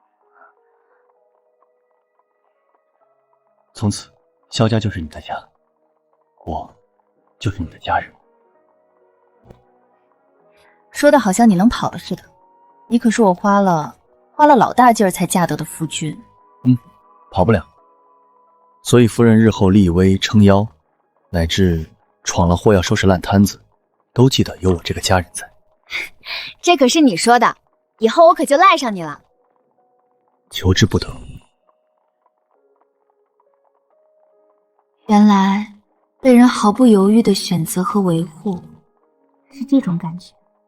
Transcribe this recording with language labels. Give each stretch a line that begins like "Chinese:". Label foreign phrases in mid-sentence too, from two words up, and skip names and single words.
Chinese: 從此，蕭家就是你的家，我就是你的家人。說的好像你能跑了似的，你可是我花了老大勁兒才嫁得的夫君。跑不了。所以夫人日後立威撐腰，乃至闖了禍要收拾爛攤子，都記得有我這個家人在。這可是你說的，以後我可就賴上你了。求之不得。原來被人毫不猶豫的選擇和維護，是這種感覺。